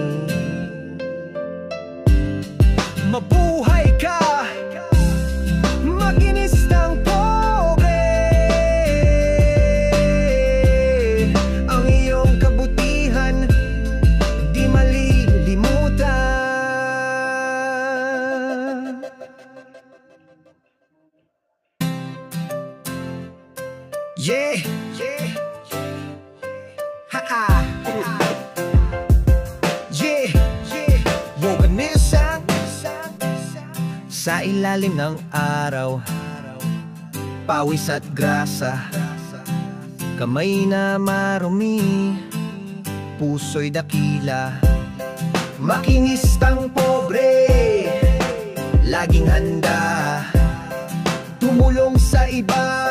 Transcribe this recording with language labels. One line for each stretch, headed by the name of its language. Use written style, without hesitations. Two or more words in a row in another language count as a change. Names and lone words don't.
Filipino: Mabuhay ka, makinistang pobre. Ang iyong kabutihan di malilimutan.
English: Yeah, yeah, ha-ha. Yeah, yeah.
Filipino: Woganisang sa ilalim ng araw, pawis at grasa, kamay na marumi, puso'y dakila. Makinistang pobre, laging handa tumulong sa iba.